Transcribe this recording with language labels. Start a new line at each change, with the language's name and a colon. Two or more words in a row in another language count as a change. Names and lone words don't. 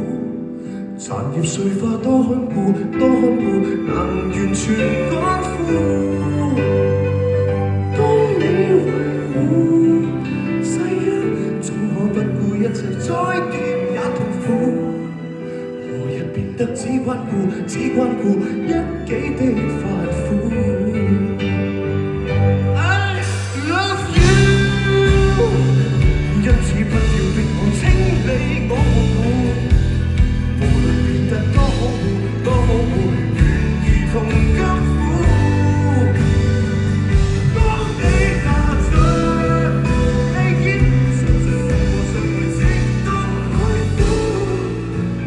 Cantonese: 殘葉碎花多看顧，多看顧，能完全乾枯。當你維護誓約，總可不顧一切，再甜也痛苦。何日變得只關顧一己的快苦 ？
English: I love you，
Cantonese: 因此不要逼我清理我痛苦。無論變得多可惡，多可惡，願意同甘苦。當你拿着利劍，相信我尚會值得愛護。